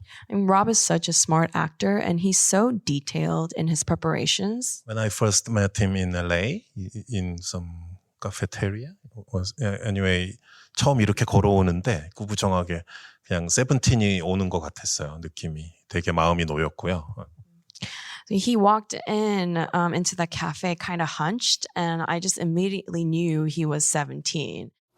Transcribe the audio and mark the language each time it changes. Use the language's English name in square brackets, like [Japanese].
[English] And Rob is such a smart actor and he's so detailed in his preparations. When I first met him in LA, in some cafeteria, anyway, [Korean] 처음 이렇게 걸어오는데 구부정하게 그냥 세븐틴이 오는 것 같았어요. 느낌이 되게 마음이 놓였고요. [English] So he walked in into the cafe kind of hunched, and I just immediately knew he was 17.